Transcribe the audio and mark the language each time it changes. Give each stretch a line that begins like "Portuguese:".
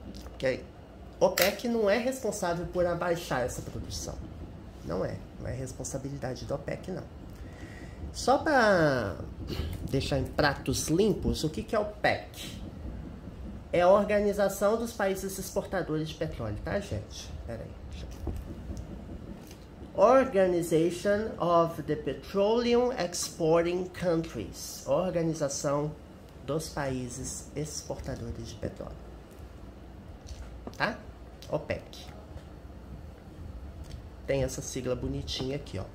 Portuguese: Porque OPEC não é responsável por abaixar essa produção. Não é responsabilidade da OPEC, não. Só para deixar em pratos limpos, o que é OPEC? É a Organização dos Países Exportadores de Petróleo, tá, gente? Pera aí.
English: Organization of the Petroleum Exporting Countries.
Portuguese: Organização dos Países Exportadores de Petróleo. Tá? OPEC. Tem essa sigla bonitinha aqui, ó.